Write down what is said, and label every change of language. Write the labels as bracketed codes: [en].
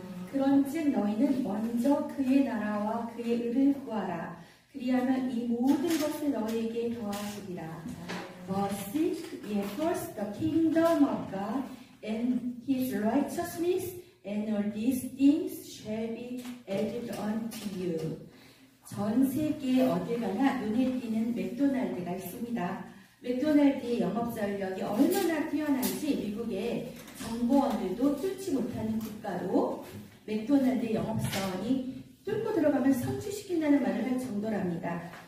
[ko] 그런즉 너희는 먼저 그의 나라와 그의 의를 구하라. 그리하면 이 모든 것을 너희에게 더하시리라. [en] Seek ye first the kingdom of God and his righteousness, and all these things shall be added unto you. [ko] 전 세계 어딜 가나 눈에 띄는 맥도날드가 있습니다. 맥도날드의 영업 전력이 얼마나 뛰어난지 미국의 정보원들도 뚫지 못하는 국가로 맥도날드의 영업사원이 뚫고 들어가면 성취시킨다는 말을 할 정도랍니다.